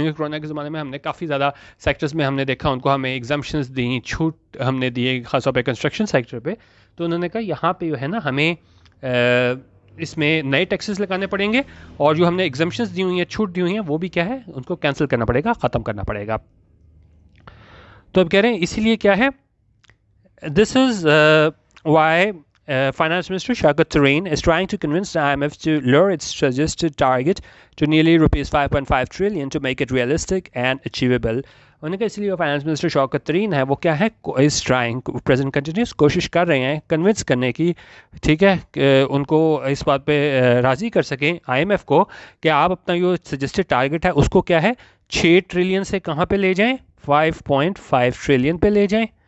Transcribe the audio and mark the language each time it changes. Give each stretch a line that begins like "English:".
Urdu: کیونکہ کورونا کے زمانے میں ہم نے کافی زیادہ سیکٹرز میں ہم نے دیکھا ان کو ہمیں ایگزمپشنز دیں، چھوٹ ہم نے دیے خاص طور پہ کنسٹرکشن سیکٹر پہ. تو انہوں نے کہا یہاں پہ جو ہے نا ہمیں اس میں نئے ٹیکسز لگانے پڑیں گے، اور جو ہم نے ایگزمپشنز دی ہوئی ہیں، چھوٹ دی ہوئی ہیں، وہ بھی کیا ہے ان کو کینسل کرنا پڑے گا، ختم کرنا پڑے گا. تو اب کہہ رہے ہیں اسی لیے کیا ہے،
English: This is why Finance Minister Shaukat Tareen is trying to convince the IMF to lower its suggested target to nearly rupees 5.5 trillion to make it realistic and achievable.
Urdu: انہوں نے کہا اس لیے فائنانس منسٹر شوکت ترین ہے وہ کیا ہے
English: اس trying present continuous
Urdu: کوشش کر رہے ہیں کنونس کرنے کی، ٹھیک ہے، کہ ان کو اس بات پہ راضی کر سکیں آئی ایم ایف کو کہ آپ اپنا جو سجسٹڈ ٹارگٹ ہے اس کو کیا ہے 6 ٹریلین سے کہاں پہ لے جائیں، 5.5 ٹریلین پہ لے جائیں.